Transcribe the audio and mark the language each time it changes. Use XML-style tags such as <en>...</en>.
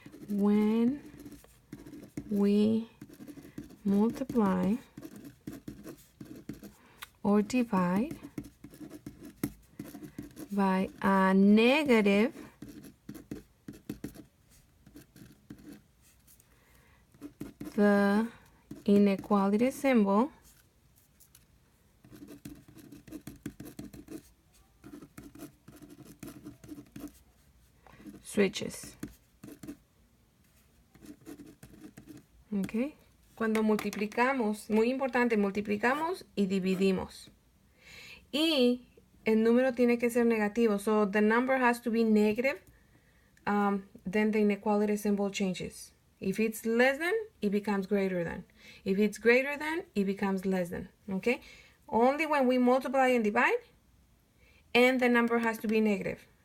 <en>When we multiply or divide by a negative, the inequality symbol switches. Okay.</en> <es>Cuando multiplicamos, muy importante, multiplicamos y dividimos. Y el número tiene que ser negativo.</es> <en>So the number has to be negative. Then the inequality symbol changes. If it's less than, it becomes greater than. If it's greater than, it becomes less than. Okay? Only when we multiply and divide, and the number has to be negative.</en>